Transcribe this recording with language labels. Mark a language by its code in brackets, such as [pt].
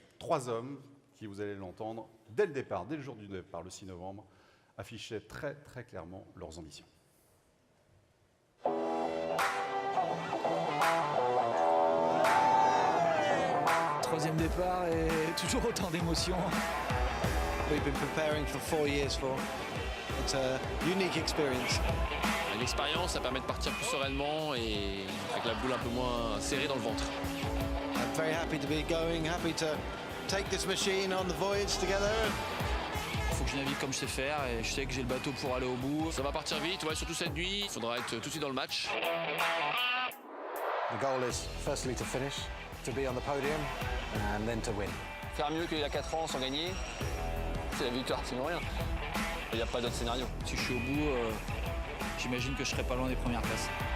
[fr] 3 hommes qui, vous allez l'entendre, dès le départ, dès le jour du départ, le 6 novembre, affichaient très très clairement leurs ambitions. Troisième départ et toujours autant d'émotions. [en] We've been preparing for 4 years for. It's a unique experience. [fr] Une expérience, ça permet de partir plus sereinement et avec la boule un peu moins serrée dans le ventre. [en] I'm very happy to be going, happy to take this machine on the voyage together. [fr] Il faut que je navigue comme je sais faire et je sais que j'ai le bateau pour aller au bout. Ça va partir vite, ouais, surtout cette nuit. Il faudra être tout de suite dans le match. [en] The goal is firstly to finish, to be on the podium and then to win. [fr] Faire mieux qu'il y a 4 ans sans gagner, c'est la victoire, sinon rien. Il n'y a pas d'autre scénario. Si je suis au bout, j'imagine que je serai pas loin des premières places.